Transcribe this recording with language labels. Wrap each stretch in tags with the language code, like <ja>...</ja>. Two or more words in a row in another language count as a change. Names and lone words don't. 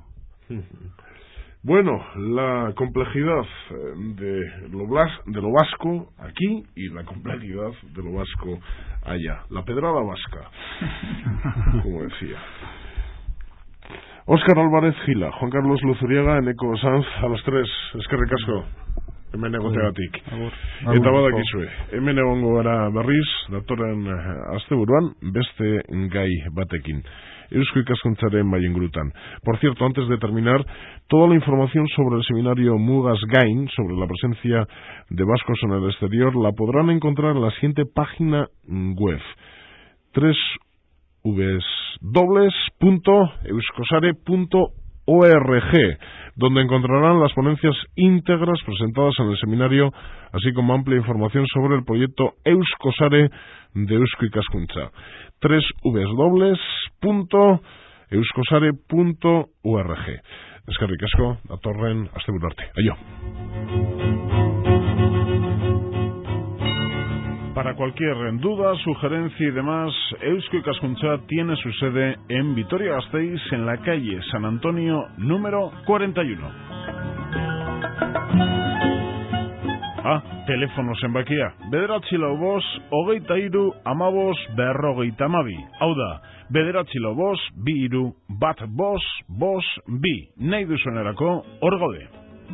<es>Bueno, la complejidad de lo vasco aquí y la complejidad de lo vasco allá. La pedrada vasca, como decía. Óscar Álvarez Gila, Juan Carlos Luzuriaga, Eneko Sanz, a los tres.</es> <eu>Eskerrik asko. Hemen egoteagatik. Eta badakizue, hemen egongo gara berriz, datorren asteburuan, beste gai batekin. Eusko Ikaskuntzaren Mailengrutan.</eu> <es>Por cierto, antes de terminar, toda la información sobre el seminario Mugaz Gain, sobre la presencia de vascos en el exterior, la podrán encontrar en la siguiente página web: www.euskosare.org, donde encontrarán las ponencias íntegras presentadas en el seminario, así como amplia información sobre el proyecto Euskosare de Eusko Ikaskuntza. www.euskosare.org.</es> <eu>Eskerrik asko, datorren asteburu arte. Aio.</eu> <es>Para cualquier duda, sugerencia y demás, Eusko Ikaskuntza tiene su sede en Vitoria-Gasteiz, en la calle San Antonio número 41.</es> <eu>Teléfono zenbakia, 945-23-15-52. Hau da, 945-23-15-52. Nahi duzuenerako, hor gaude.</eu>